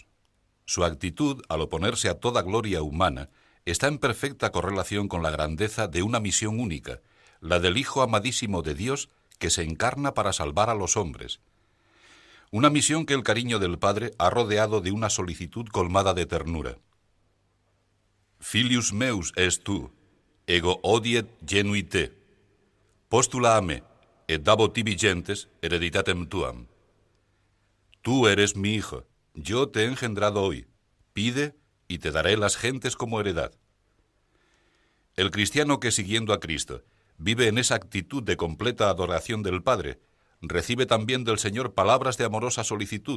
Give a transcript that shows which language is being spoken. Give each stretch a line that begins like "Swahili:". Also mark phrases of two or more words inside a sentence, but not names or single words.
Spanish: Su actitud, al oponerse a toda gloria humana, está en perfecta correlación con la grandeza de una misión única, la del Hijo amadísimo de Dios que se encarna para salvar a los hombres. Una misión que el cariño del Padre ha rodeado de una solicitud colmada de ternura.
Latin: Filius meus est tu, ego odiet genui te, postula a me, et dabo tibi gentes hereditatem tuam.
Spanish: Tú eres mi hijo, yo te he engendrado hoy, pide y te daré las gentes como heredad. El cristiano que, siguiendo a Cristo, vive en esa actitud de completa adoración del Padre, recibe también del Señor palabras de amorosa solicitud.